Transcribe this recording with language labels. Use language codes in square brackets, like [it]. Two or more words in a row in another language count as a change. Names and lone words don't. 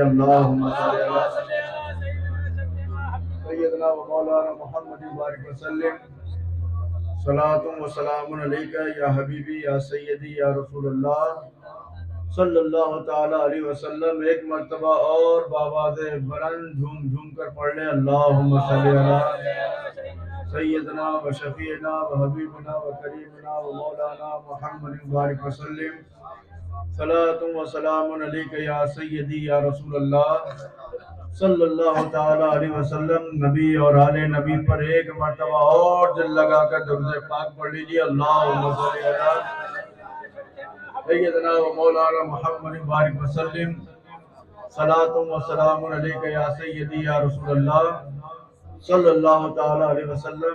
[ar] اللہم صلی علی سیدنا و مولانا محمد بارک وسلم، صلاۃ و سلام علیکہ یا حبیبی یا سیدی یا رسول اللہ صلی اللہ تعالیٰ علیہ وسلم۔ [ur] ایک مرتبہ اور بآواز بلند جھوم جھوم کر پڑھ لیں، [ar] اللہم صلی علی سیدنا و شفیعنا و حبیبنا و کریمنا و مولانا محمد بارک وسلم، صلاۃ و سلام علیکہ یا سیدی یا رسول اللہ صلی اللہ تعالیٰ علیہ وسلم۔ [ur] نبی اور آل نبی پر ایک مرتبہ اور دل لگا کر درود پاک پڑھ لیجیے، [ar] اللہم صلی علی سیدنا و مولانا محمد بارک وسلم، صلاۃ و سلام علیکہ یا سیدی یا رسول اللہ صلی اللہ تعالیٰ علیہ وسلم۔